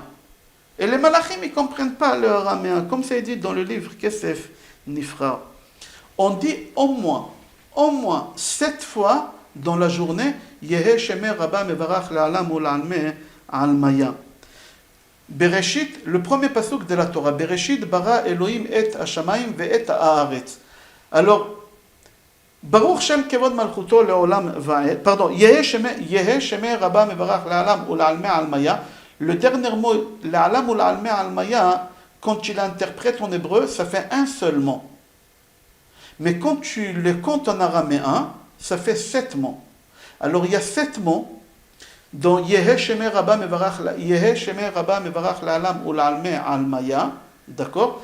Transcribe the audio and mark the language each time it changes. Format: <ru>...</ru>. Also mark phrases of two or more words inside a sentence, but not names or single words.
<fr>Et les malachim ils ne comprennent pas le araméen, comme c'est dit dans le livre Kesef Nifra. On dit au moins 7 fois dans la journée</fr> <arc>יהא שמיה רבא מברך לעלם ולעלמי עלמיא.</arc> <he>Bereshit,</he> <fr>le premier pasuk de la Torah,</fr> <he>בראשית ברא אלהים את השמים ואת הארץ. Alors, ברוך שם כבוד מלכותו לעולם ועד, pardon,</he> <arc>יהא שמיה רבא מברך לעלם ולעלמי עלמיא.</arc> <fr>Le dernier mot,</fr> <arc>לעלם ולעלמי עלמיא,</arc> <fr>quand tu l'interprètes en hébreu, ça fait un seul mot. Mais quand tu le comptes en araméen, ça fait 7 mots. Alors il y a 7 mots dans</fr> <arc>יהא שמיה רבא מברך לעלם ולעלמי עלמיא,</arc> <fr>d'accord?</fr>